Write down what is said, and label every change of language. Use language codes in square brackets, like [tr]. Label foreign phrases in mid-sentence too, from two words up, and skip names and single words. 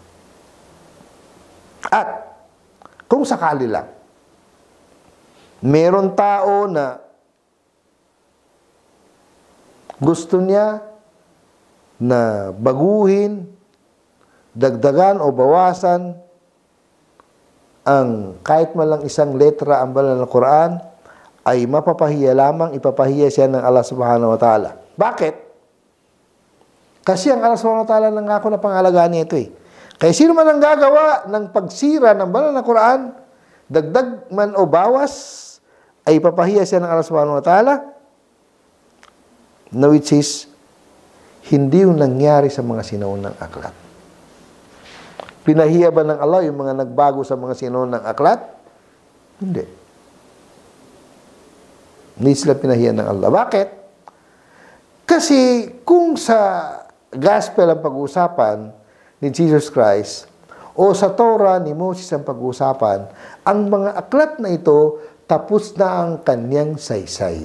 [tl] At kung sakali lang, meron tao na gusto niya na baguhin, dagdagan o bawasan ang kahit man lang isang letra ang banal na Quran, ay mapapahiya lamang, ipapahiya siya ng [ar] الله سبحانه وتعالى. [tl] Bakit? Kasi ang [ar] الله سبحانه وتعالى [tl] nangako na pangalagaan niya ito eh. Kaya sino man ang gagawa ng pagsira ng banal na Quran, dagdag man o bawas, ay ipapahiya siya ng [ar] الله سبحانه وتعالى, [tl] na [en] which is, [tl] hindi yung nangyari sa mga sinaunang aklat. Pinahiya ba ng Allah yung mga nagbago sa mga sinaunang aklat? Hindi. Hindi sila pinahiya ng Allah. Bakit? Kasi kung sa gospel ang pag-uusapan ni Jesus Christ o sa Torah ni Moses ang pag-uusapan, ang mga aklat na ito tapos na ang kanyang saysay.